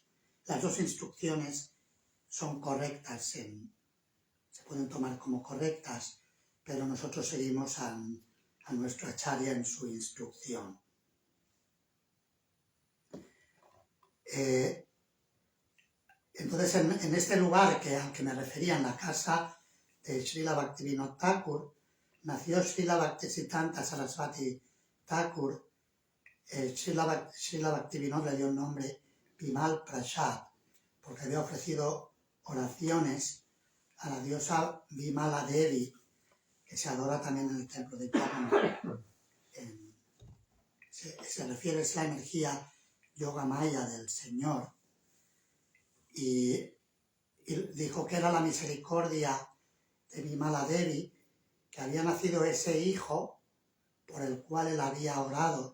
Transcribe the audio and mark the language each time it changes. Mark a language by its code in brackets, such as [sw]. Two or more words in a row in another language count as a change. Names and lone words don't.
[es] Las dos instrucciones son correctas, se pueden tomar como correctas, pero nosotros seguimos a nuestro acharya en su instrucción. Entonces, en este lugar al que me refería, en la casa de Srila Bhaktivinoda Thakur, nació Srila Bhaktisiddhanta Sarasvati Thakur. Srila Bhaktivinoda le dio el nombre Bimal Prasad, porque había ofrecido oraciones a la diosa Bimala Devi, que se adora también en el templo de Jagannath. Se refiere a la energía yogamaya del Señor, y dijo que era la misericordia de Bimala Devi, que había nacido ese hijo por el cual él había orado.